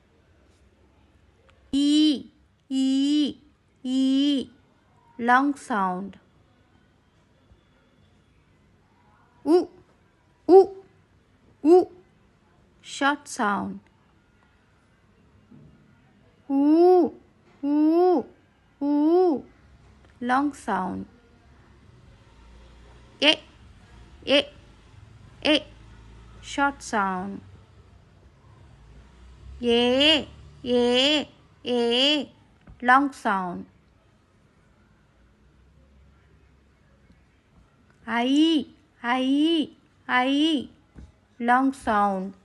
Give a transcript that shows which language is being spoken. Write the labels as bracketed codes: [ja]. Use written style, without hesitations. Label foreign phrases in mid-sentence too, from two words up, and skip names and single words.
[en] E, E, E, long sound. U, U, U, short sound. U, U, U, long sound. A, A, short sound. A, long sound. I, long sound.